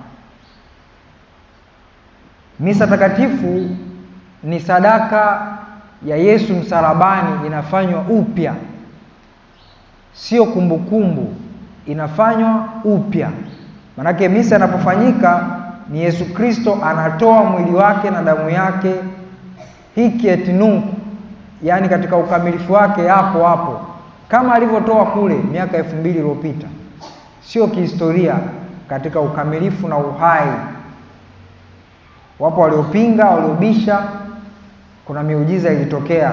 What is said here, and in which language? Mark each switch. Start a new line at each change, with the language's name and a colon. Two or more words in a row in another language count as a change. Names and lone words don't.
Swahili: Misa takatifu ni sadaka ya Yesu msalabani, inafanywa upya, sio kumbukumbu, inafanywa upya. Manake misa inapofanyika ni Yesu Kristo anatoa mwili wake na damu yake
Latin: hic et nunc,
Swahili: yani katika ukamilifu wake hapo hapo, kama alivyotoa kule miaka 2000 iliyopita, sio kihistoria, katika ukamilifu na uhai. Wapo waliopinga, waliobisha. Kuna miujiza ilitokea.